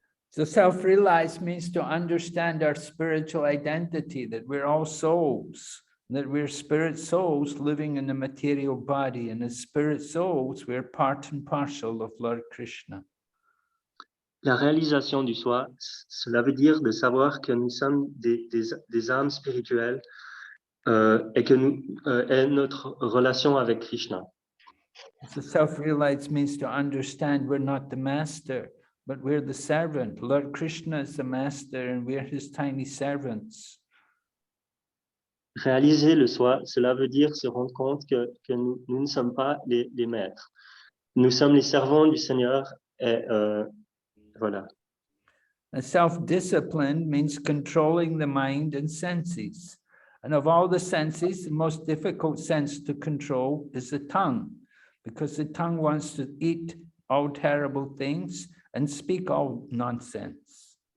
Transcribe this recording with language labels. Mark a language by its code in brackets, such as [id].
[en] So self-realized means to understand our spiritual identity, that we're all souls, that we're spirit souls living in a material body, and as spirit souls, we're part and parcel of Lord Krishna. [fr] La réalisation du soi, cela veut dire de savoir que nous sommes des âmes spirituelles et que est notre relation avec Krishna. [en] So self-realized means to understand we're not the master, but we're the servant. Lord Krishna is the master and we're his tiny servants. [fr] Réaliser le soi, cela veut dire se rendre compte que nous ne sommes pas les maîtres. Nous sommes les servants du Seigneur et voilà. [en] And self-discipline means controlling the mind and senses. And of all the senses, the most difficult sense to control is the tongue, because the tongue wants to eat all terrible things and speak all nonsense.